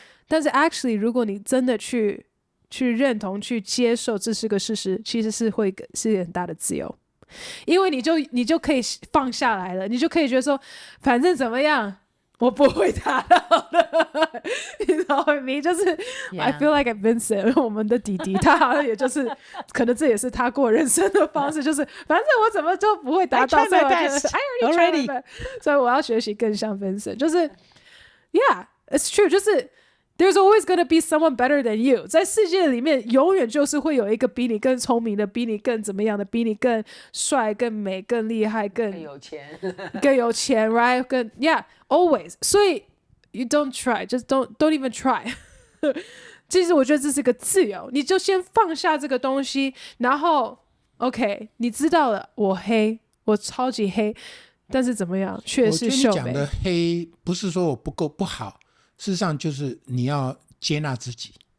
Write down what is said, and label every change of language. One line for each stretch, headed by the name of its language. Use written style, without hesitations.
Chinese: 但是 actually 如果你真的去认同去接受这是个事实，其实是很大的自由，因为你就可以放下来了，你就可以觉得说反正怎么样我不会达到的你知道吗？就是
English: I feel like
Chinese: Vincent 我们的弟弟他好像也就是可能这也是他过人生的方式，就是反正我怎么就不会达到，
English: I try my best I already tried my best，
Chinese: 所以我要学习更像 Vincent，
English: 就是 yeah it's true， 就是 There's always gonna be someone better than you.
Chinese: 在世界里面，永远就是会有一个比你更聪明的，比你更怎么样的，比你更帅、更美、更厉害、更有钱，更有钱 ，right？ 更
English: yeah always。
Chinese: 所以
English: you don't try, just don't even try 。
Chinese: 其实我觉得这是个自由，你就先放下这个东西，然后 OK， 你知道了，我黑，我超级黑，但是怎么样，却是秀美。我觉得你讲的黑不是说我不够不好，事实上就是你要接纳自己。